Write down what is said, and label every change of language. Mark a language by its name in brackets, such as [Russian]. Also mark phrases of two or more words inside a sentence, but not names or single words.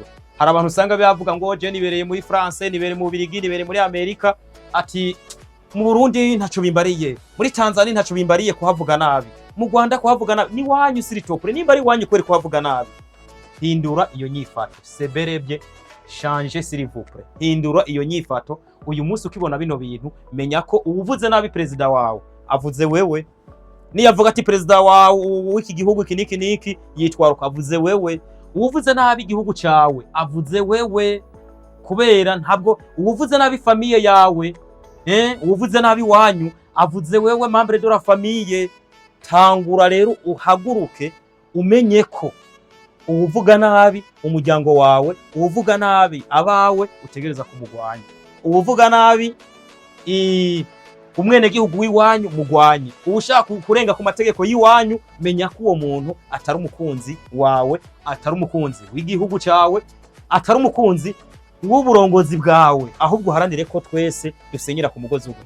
[Rundi] Hari abantu usanga bavuga ngo je nibereye muri France, nibereye mu Birigi, nibereye muri Amerika, ati mu Burundi ntaco bimbariye, muri Tanzania ntaco bimbariye kuhavuga nabi, mu Rwanda kuhavuga nabi. Ni wanyu siri topre, nimba ari wanyu kweri kuhavuga nabi, hindura iyo nyifato. [French] Seberebye changer s'il vous plaît, [Rundi] hindura iyo nyifato. Uyu munsi ukibona bino bintu, menya ko uvuze nabi president wawe avuze wewe, niyavuga ati president wawe w'iki gihugu iki niki yitwaruka avuze wewe, uvuze nabi igihugu cyawe avuze wewe, kubera ntabwo uvuze nabi famille yawe, uvuze nabi wanyu avuze wewe, [French] membre de la famille. [Rundi] Tangura rero uhaguruke umenye ko uvuga nabi umuryango wawe, uvuga nabi abawe utegereza kumugwanya, uvuga nabi umwene gihugu w'iwanyu mugwanye. Ushaka kurenga ku mategeko y'iwanyu, menya ko uwo muntu atari umukunzi wawe, atari umukunzi w'igihugu cyawe, atari umukunzi w'uburongozi bwawe, ahubwo haranire ko twese dusenyera ku mugozi umwe.